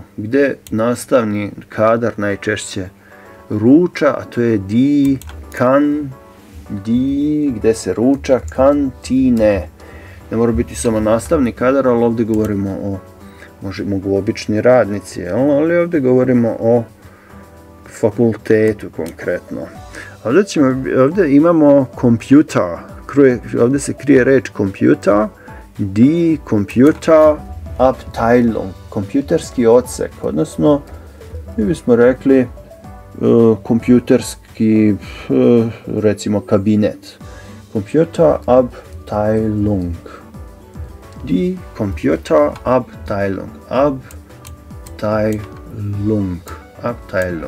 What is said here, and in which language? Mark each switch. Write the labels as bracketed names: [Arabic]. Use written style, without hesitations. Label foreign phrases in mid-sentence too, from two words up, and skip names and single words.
[Serbian] Gdje nastavni kadar najčešće ruča, a to je di, kan, di, gdje se ruča, kantine. Ne mora biti samo nastavni kadar, ali ovdje govorimo o, mogu obični radnici, ali ovdje govorimo o fakultetu konkretno. Ovdje imamo computer, ovdje se krije reč computer, [German] die Computerabteilung, [Serbian] kompjuterski odsek, odnosno mi bismo rekli kompjuterski, recimo kabinet. [German] Computerabteilung, die Computerabteilung, Abteilung.